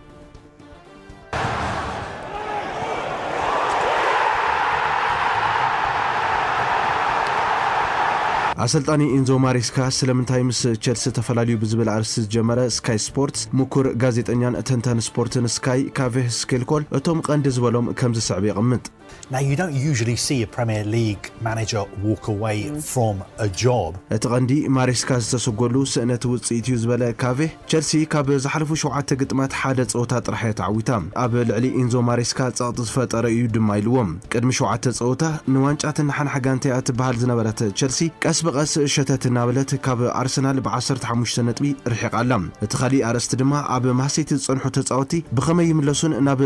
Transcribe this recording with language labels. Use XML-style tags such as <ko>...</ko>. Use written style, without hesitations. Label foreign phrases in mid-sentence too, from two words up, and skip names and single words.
<ti>አሰልጣኒ ኢንዞ ማሬስካ ስለምንታይ ምስ ቸልሲ ተፈላልዩ ብዝብል አርስ ጀመረ ስካይ ስፖርትስ ሙኩር ጋዜጠኛን ተንተን ስፖርትን ስካይ ካቬ ስኬልኮል እቶም ቀንዲ ዝበሎም ከም ዝስዕብ ይቕምጥ</ti> <en>Now, you don't usually see a Premier League manager walk away from a job.</en> <ti>እትቀንዲ ማሬስካ ዝተሰጎሉ ስእነት ውጽኢት እዩ ዝበለ ካቬ ቸልሲ ካብ ዝሓለፉ 7 ግጥማት ሓደ ፀወታ ጥራሕ ተዓዊታ ኣብ ልዕሊ ኢንዞ ማሬስካ ጸቕጥ ዝፈጠረ እዩ ድማ ኢልዎም ቅድሚ 7 ፀወታ ንዋንጫትን ሓንሓ ጋንታ እትበሃል ዝነበረት ቸልሲ ቀስ በቀስ ሸተት ናበለት ካብ ኣርሰናል ብ15 ነጥቢ ርሒቃላ እቲ ኻሊእ ኣረስቲ ድማ ኣብ ማሴት ዝጸንሑ ተጻወቲ ብኸመይ ይምለሱን ናብ ፀወታ</ti>